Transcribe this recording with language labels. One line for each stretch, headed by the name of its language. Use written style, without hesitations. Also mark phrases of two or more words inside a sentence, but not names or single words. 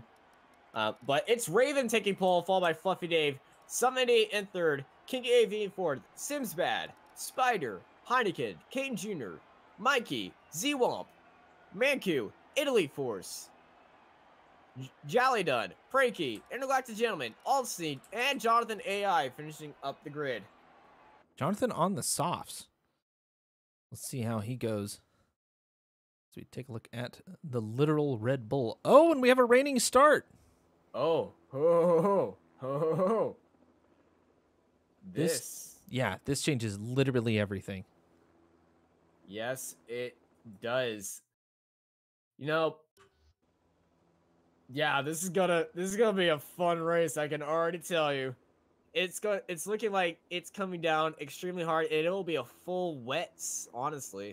English: But it's Raven taking pole, followed by Fluffy Dave, Summit in 3rd, King AV in 4th, Simsbad, Spider, Heineken, Kane Jr., Mikey, Z-Womp, Manku, Italy Force, Jallydun, Frankie, Intergalactic Gentleman, Aldstein, and Jonathan AI finishing up the grid. Jonathan on the softs. Let's see how he goes. So we take a look at the literal Red Bull. Oh, and we have a raining start. Oh, ho, ho, ho, ho, ho. This changes literally everything. Yes, it does. You know, yeah, this is gonna be a fun race. I can already tell you. It's looking like it's coming down extremely hard, and it will be a full wet, honestly.